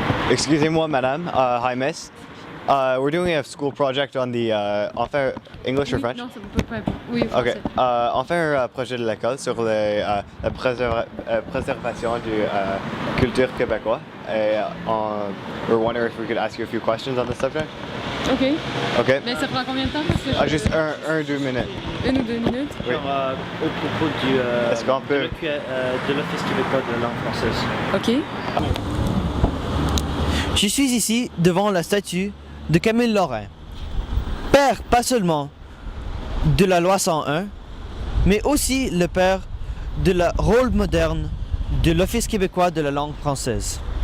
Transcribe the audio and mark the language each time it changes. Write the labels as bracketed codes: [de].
[fr] Excusez-moi, madame. [en] Hi, miss. We're doing a school project on the. [fr] On fait [en] English or French? [fr] Non, ça peut pas. Oui, Ok. français. On fait un projet de l'école sur la préservation de culture québécoise. [en] Et we're wondering if we could ask you a few questions on the subject. [fr] OK. Ok. Mais ça prend combien de temps? Parce que Juste 2 minutes. 1 ou 2 minutes. Oui. Au propos Est-ce qu'on peut- de l'Office québécois de la langue française. OK. Je suis ici devant la statue de Camille Lorrain, père pas seulement de la loi 101, mais aussi le père de la rôle moderne de l'Office québécois de la langue française.